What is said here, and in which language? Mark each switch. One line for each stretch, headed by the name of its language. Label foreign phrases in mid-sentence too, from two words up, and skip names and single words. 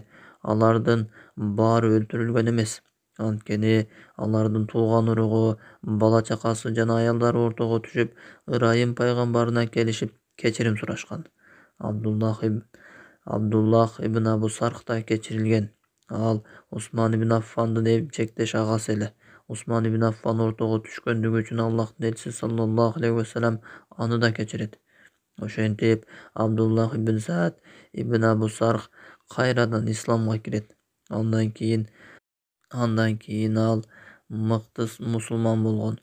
Kyrgyz: Алардын баары өлтүрүлгөн эмес. Анткени алардын тууган уругу, бала чакасы жана аялдары ортого түшүп, Ырайым пайгамбарына келишип кечирим сурашкан. Абдуллах ибн Абу Сарх да кечирилген. Ал Усман ибн Аффандын эмчектеш агасы эле. Usman ibn Affan ortaga түшкөндүгү үчүн Аллахтын элчиси
Arabic: صلى الله عليه وسلم
Kyrgyz: аны да кечирет. Ошентип Абдуллах ибн Саад ибн Абу Сарх кайрадан исламга кирет. Андан кийин ал мыкты мусулман болгон.